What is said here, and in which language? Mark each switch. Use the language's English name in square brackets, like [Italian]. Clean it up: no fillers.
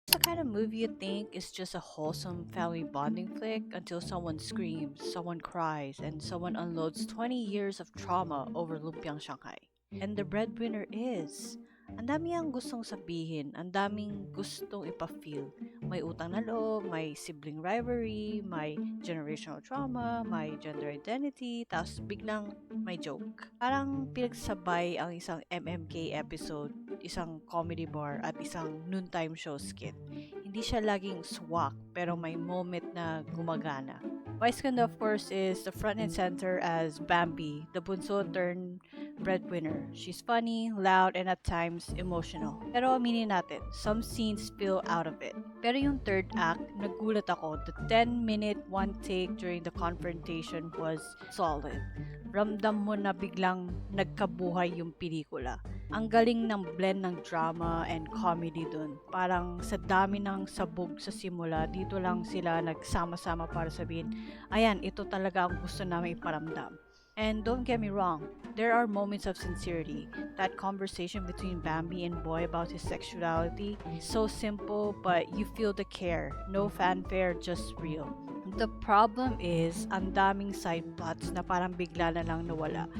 [English] the kind of movie you think is just a wholesome family bonding flick until someone screams, someone cries, and someone unloads 20 years of trauma over Lumpiang Shanghai. And the breadwinner is. [Filipino] Ang dami ang gustong sabihin, ang daming gustong ipa-feel. May utang na loob, may sibling rivalry, may generational trauma, may gender identity, tapos biglang may joke. Parang pinagsabay ang isang MMK episode, isang comedy bar, at isang noontime show skit. Hindi siya laging swak, pero may moment na gumagana. [English] Vice Ganda, of course, is the front and center as Bambi, the bunso turned breadwinner. She's funny, loud, and at times emotional. [Filipino] Pero aminin natin, [English] some scenes spill out of it. [Filipino] Pero yung third act, nagulat ako. [English] The 10-minute one take during the confrontation was solid. [Filipino] Ramdam mo na biglang nagkabuhay yung pelikula. Ang galing ng blend ng drama and comedy dun. Parang sa dami ng sabog sa simula, dito lang sila nagsama-sama para sabihin, ayan, ito talaga ang gusto namin iparamdam. [English] And don't get me wrong, there are moments of sincerity. That conversation between Bambi and Boy about his sexuality, so simple but you feel the care. No fanfare, just real. The problem is, [Filipino] ang daming side plots na parang bigla na lang nawala.